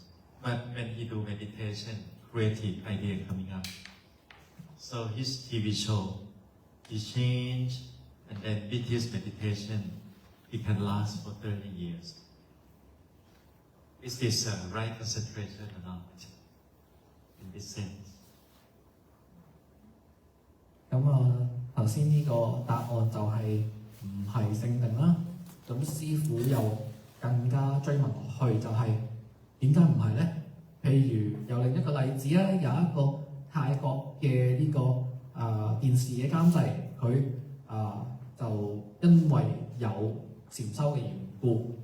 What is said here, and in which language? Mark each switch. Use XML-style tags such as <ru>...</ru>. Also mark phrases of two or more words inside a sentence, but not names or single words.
<en>But when he do meditation, creative idea coming up. So his TV show, he changed, and then with his meditation, it can last for 30 years. Is this right concentration or not? In this sense.</en> <yue>頭先呢個答案就係唔係聖定啦。咁師傅又更加追問落去，就係點解唔係呢？譬如有另一個例子咧，有一個泰國嘅呢個電視嘅監製，佢就因為有禪修嘅緣故，</yue>